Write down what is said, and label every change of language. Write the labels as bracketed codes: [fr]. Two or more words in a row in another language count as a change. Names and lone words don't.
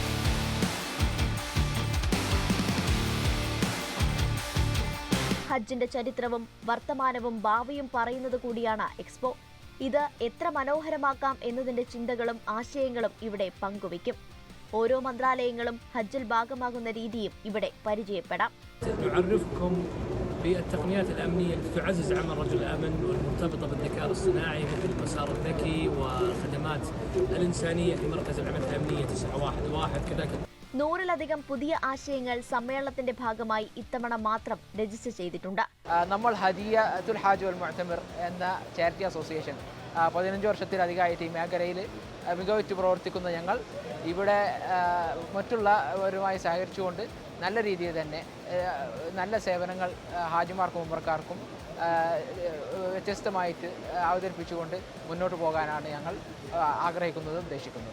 [ml] ഹജ്ജിന്റെ ചരിത്രവും വർത്തമാനവും ഭാവിയും പറയുന്നത് കൂടിയാണ് എക്സ്പോ. ഇത് എത്ര മനോഹരമാക്കാം എന്നതിന്റെ ചിന്തകളും ആശയങ്ങളും ഇവിടെ പങ്കുവയ്ക്കും. ഓരോ മന്ത്രാലയങ്ങളും ഹജ്ജിൽ ഭാഗമാകുന്ന രീതിയും ഇവിടെ പരിചയപ്പെടാം. [ar] نعرفكم بالتقنيات الأمنية التي تعزز عمل رجل الأمن والمرتبطة بالذكاء الصناعي مثل المسار الذكي والخدمات الإنسانية في مركز العمل الأمنية 911 كذلك. [ml] 100-ലധികം പുതിയ ആശയങ്ങൾ സമ്മേളനത്തിന്റെ ഭാഗമായി ഇത്തവണ മാത്രം രജിസ്റ്റർ ചെയ്തിട്ടുണ്ട്. നമ്മൾ ഹദിയത്തുൽ ഹാജ് വൽ മുഅ്തമിർ എന്ന ചാരിറ്റി അസോസിയേഷൻ 15 വർഷത്തിലധികമായിട്ട് ഈ മേഖലയിൽ മികവുറ്റ് പ്രവർത്തിക്കുന്ന ഞങ്ങൾ ഇവിടെ മറ്റുള്ളവരുമായി സഹകരിച്ചുകൊണ്ട് നല്ല രീതിയിൽ തന്നെ നല്ല സേവനങ്ങൾ ഹാജിമാർക്കും ഉംറക്കാർക്കും വ്യത്യസ്തമായിട്ട് അവതരിപ്പിച്ചുകൊണ്ട് മുന്നോട്ട് പോകാനാണ് ഞങ്ങൾ ആഗ്രഹിക്കുന്നതും ഉദ്ദേശിക്കുന്നതും.